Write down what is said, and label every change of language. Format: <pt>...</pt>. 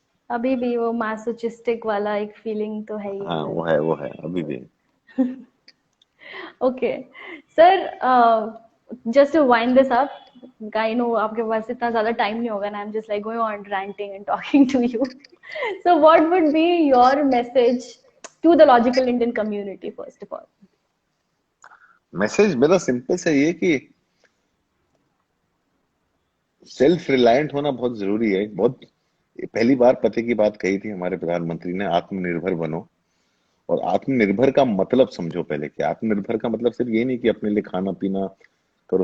<hi>अभी भी वो मैसोचिस्टिक वाला एक फीलिंग तो है ही हाँ अंदर। वो है अभी भी।</hi> <en>okay sir, just to wind this up, I know</en> <hi>आपके पास इतना ज्यादा टाइम नहीं होगा ना,</hi> <en>I am just like going on ranting and talking to you. So what would be your message to the logical Indian community first of all?</en> <hi>Message मेरा simple सा ये कि सेल्फ रिलायंट होना बहुत जरूरी है। बहुत पहली बार पते की बात कही थी हमारे प्रधानमंत्री ने, आत्मनिर्भर बनो। और आत्मनिर्भर का मतलब समझो पहले, कि आत्मनिर्भर का मतलब सिर्फ ये नहीं कि अपने लिए खाना पीना करो।</hi>